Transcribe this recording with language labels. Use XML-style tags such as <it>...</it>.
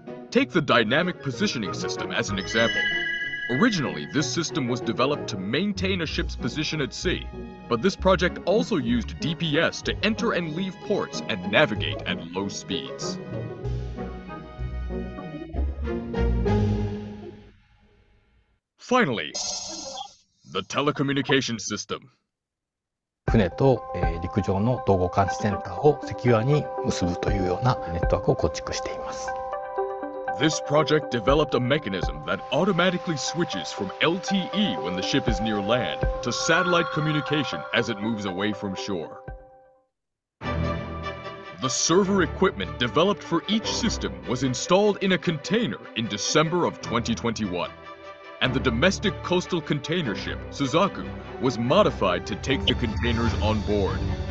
<en>Take the dynamic positioning system as an example. Originally, this system was developed to maintain a ship's position at sea, but this project also used DPS to enter and leave ports and navigate at low speeds. Finally, the telecommunication system.</en> <ja>船と陸上の統合監視センターをセキュアに結ぶというようなネットワークを構築しています。</ja> <en>This project developed a mechanism that automatically switches from LTE when the ship is near land to satellite communication as it moves away from shore. The server equipment developed for each system was installed in a container in December of 2021, and the domestic coastal container ship, Suzaku, was modified to take the containers on board.</en>